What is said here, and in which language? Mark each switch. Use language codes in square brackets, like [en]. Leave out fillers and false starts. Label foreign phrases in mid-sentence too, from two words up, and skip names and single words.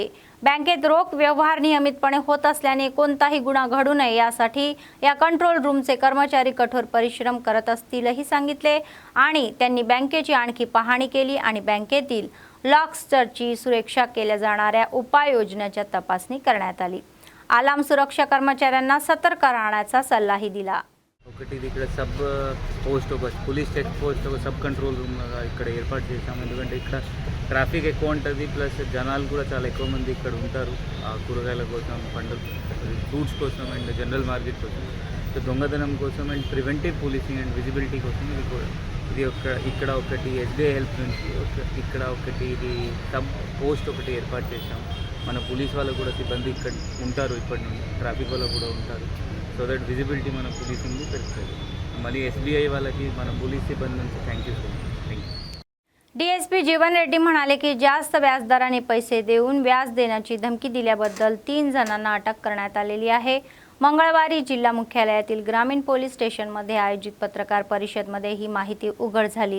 [mr] बँकेत रोख व्यवहार नियमितपणे होत असल्याने कोणताही गुन्हा घडू नये यासाठी या कंट्रोल रूमचे कर्मचारी कठोर परिश्रम करत असतीलही सांगितले. आणि त्यांनी बँकेची आणखी पाहणी केली आणि बँकेतील लॉकस्टरची सुरक्षा केल्या जाणाऱ्या उपाययोजनांची तपासणी करण्यात आली. आलाम सुरक्षा कर्मचाऱ्यांना सतर्क राहण्याचा सल्लाही दिला. [te] ఒకటి ఇక్కడ [en] sub post [te] ఒక [en] police check post [te] ఒక [en] sub control room [te] ఇక్కడ ఏర్పాటు చేశాము. ఎందుకంటే ఇక్కడ ట్రాఫిక్ ఎక్కువ ఉంటుంది, ప్లస్ జనాలు కూడా చాలా ఎక్కువ మంది ఇక్కడ ఉంటారు కూరగాయల కోసం, పండ్లు ఫ్రూట్స్ కోసం [en] and general market [te] కోసం. సో దొంగతనం కోసం [en] and preventive policing and visibility [te] కోసం ఇది ఇక్కడ ఒకటి SBI హెల్ప్ నుంచి ఇక్కడ ఒకటి ఇది [en] sub post [te] ఒకటి ఏర్పాటు చేశాము. మన పోలీస్ వాళ్ళు కూడా సిబ్బంది ఇక్కడ ఉంటారు, ఇప్పటి నుండి ట్రాఫిక్ వాళ్ళు కూడా ఉంటారు. [en] so that visibility [te] మన పోలీసింగ్ పెరుగుతుంది. మళ్ళీ SBI వాళ్ళకి మన పోలీస్ सिब्बंदी నుంచి [en] thank you so much. [mr] DSP जीवन रेड्डी म्हणाले की जास्त व्याजदराने पैसे देऊन व्याज देण्याची धमकी दिल्याबद्दल 3 जणांना अटक करण्यात आलेली आहे. मंगळवारी जिल्हा मुख्यालयातील ग्रामीण पोलीस स्टेशनमध्ये आयोजित पत्रकार परिषदेमध्ये ही माहिती उघड झाली.